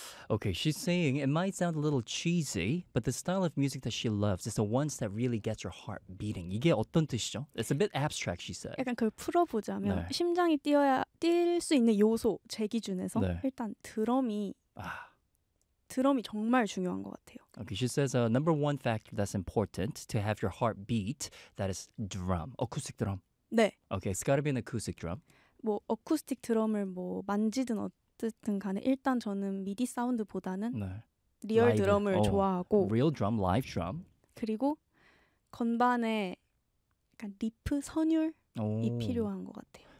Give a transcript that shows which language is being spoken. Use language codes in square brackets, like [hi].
[en] Okay, she's saying it might sound a little cheesy, but the style of music that she loves is the ones that really gets her heart beating. [ko] 이게 어떤 뜻이죠? [en] It's a bit abstract, she said. [ko] 약간 그걸 풀어보자면 네. 심장이 뛰어야 뛸 수 있는 요소 제 기준에서 네. 일단 드럼이 드럼이 정말 중요한 것 같아요. [en] Okay, she says number one factor that's important to have your heart beat that is drum, acoustic drum. [ko] 네. [en] Okay, it's got to be an acoustic drum. [ko] 뭐 어쿠스틱 드럼을 뭐 만지든 어쨌든 간에 일단 저는 미디 사운드보다는 네. 리얼 라이브. 드럼을 oh, 좋아하고 [en] real drum, live drum. [ko] 그리고 건반에 약간 리프 선율이 필요한 것 같아요.